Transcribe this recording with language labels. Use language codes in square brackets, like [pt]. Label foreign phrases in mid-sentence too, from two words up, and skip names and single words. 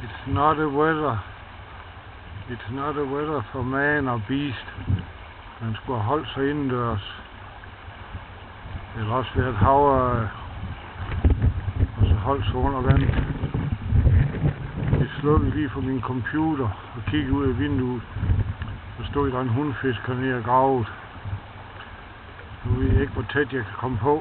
[en] not a weather. It's not a weather for man or beast. [da] Man skulle have holdt sig indendørs. Eller også været havre, og så holdt sig under vand. Jeg slukkede lige for min computer og kiggede ud af vinduet. Så stod der en hundfisk hernede og gravet. Nu ved jeg ikke, hvor tæt jeg kan komme på.